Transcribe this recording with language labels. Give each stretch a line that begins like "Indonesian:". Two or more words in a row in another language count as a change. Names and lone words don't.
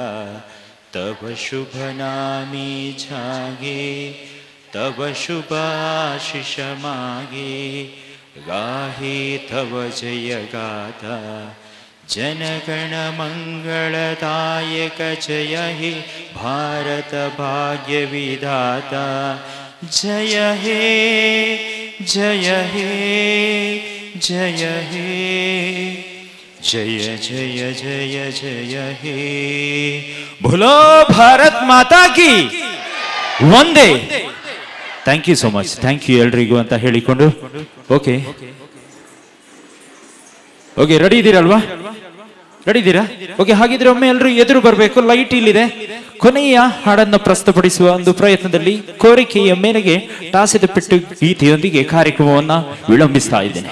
Bangla: তব শুভ নামে জাগে তব শুভ আশিস মাগে গাহে তব জয় গাথা জনগণ মঙ্গলদায়ক জয় হে ভারত ভাগ্য বিধাতা জয় হে জয় হে জয় হে জয় জয় জয় জয় হে.
Hindi: बोलो भारत माता की वंदे.
English: Thank you so much. thank you
Kannada: ಎಲ್ರಿಗೂ ಅಂತ ಹೇಳಿಕೊಂಡು
English: okay ready
Kannada: ಇದ್ದೀರಲ್ವಾ? ರೆಡಿ ಇದ್ದೀರಾ? ಓಕೆ, ಹಾಗಿದ್ರೆ ಒಮ್ಮೆ ಎಲ್ಲರೂ ಎದುರು ಬರಬೇಕು. ಲೈಟ್ ಇಲ್ಲಿದೆ. ಕೊನೆಯ ಹಾಡನ್ನು ಪ್ರಸ್ತುತಪಡಿಸುವ ಒಂದು ಪ್ರಯತ್ನದಲ್ಲಿ ಕೋರಿಕೆಯ ಮೇರೆಗೆ ಟಾಸಿದ ಪೆಟ್ಟು ಗೀತೆಯೊಂದಿಗೆ ಕಾರ್ಯಕ್ರಮವನ್ನ ವಿಳಂಬಿಸ್ತಾ ಇದ್ದೇನೆ.